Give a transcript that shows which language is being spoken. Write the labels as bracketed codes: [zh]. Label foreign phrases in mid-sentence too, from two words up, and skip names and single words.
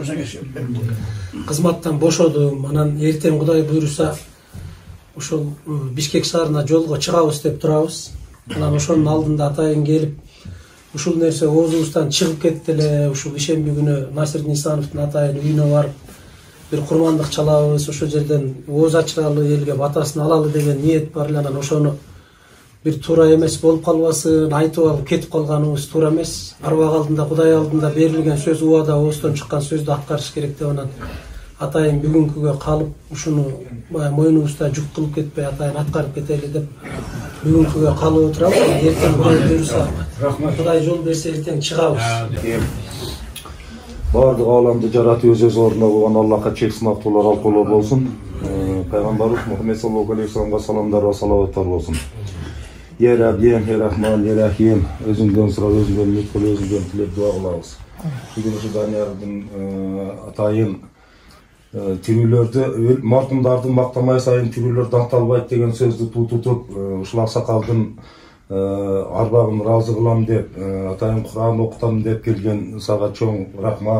[ky] Кызматтан бошодум. Анан эртең Кудай буйруса ошол Бишкек шаарына жолго чыгабыз деп турабыз. Анан ошонун алдында атайын келип, ушул нерсе оозубуздан чыгып кетти эле. Ушул ишемби күнү Насир Нисановдун атайын үйүнө барып, бир курмандык чалабыз, ошол жерден ооз ачыралы, элге батасын алалы деген ниет бар эле. Анан ошону bir туура эмес болуп калбасын айтып алып кетип калганыбыз туура эмес. Арбак алдында, Кудай алдында берилген сөз, убада ооздон чыккан сөздү аткарыш керек деп. Анан атайын бүгүнкүгө калып, ушуну мойнубузда жүк кылып кетпей атайын аткарып кетели деп бүгүнкүгө калып отурабыз. Эртең Кудай буйруса, Кудай жол берсе эртең чыгабыз. Бардык ааламды жаратып өз ордуна койгон Аллахка чексиз мактоолор алкулуу болсун. Пайгамбарыбыз Мухаммед саллаллаху алейхи ва салламга саламдар ва салаваттар болсун. Я Раббим, Я Рахман, Я Рахим, өзүңдөн сурап, өзүңдөн үмүт кылып, өзүңдөн тилеп дуа кылабыз. Бүгүн ушу Даниярдын атайын тирүүлөрдү маркумдарды мактамай сайын тирүүлөр даңталбайт деген сөздү тутуп ушул аксакалдын арбагын разы кылам деп атайын Куран окутам деп келген сага чоң рахмат.